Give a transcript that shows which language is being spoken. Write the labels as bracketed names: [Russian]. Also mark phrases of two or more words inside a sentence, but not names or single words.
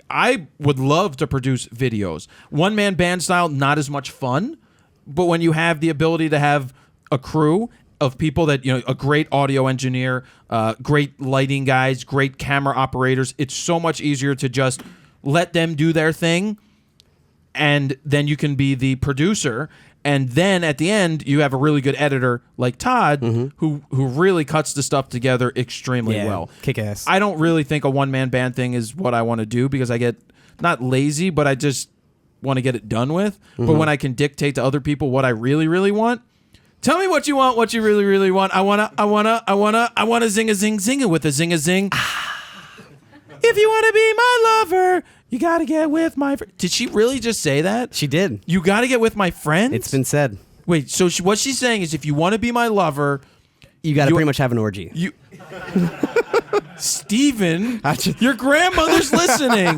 [English] I would love to produce videos. One-man band style, not as much fun, but when you have the ability to have a crew of people that, a great audio engineer, great lighting guys, great camera operators, it's so much easier to just let them do their thing, and then you can be the producer, and then at the end you have a really good editor like Todd, who really cuts the stuff together extremely well. Kick ass. I don't really think a one-man band thing is what I want to do because I get not lazy, but I just want to get it done with. But when I can dictate to other people what I really, really want, tell me what you want, what you really, really want. I wanna zing a zing zinga with a zing a zing. If you wanna be my lover, you gotta get with my friend. Did she really just say that? She did. You gotta get with my friends? It's been said. Wait, so what she's saying is if you want to be my lover, You got to pretty much have an orgy. Steven, your grandmother's listening.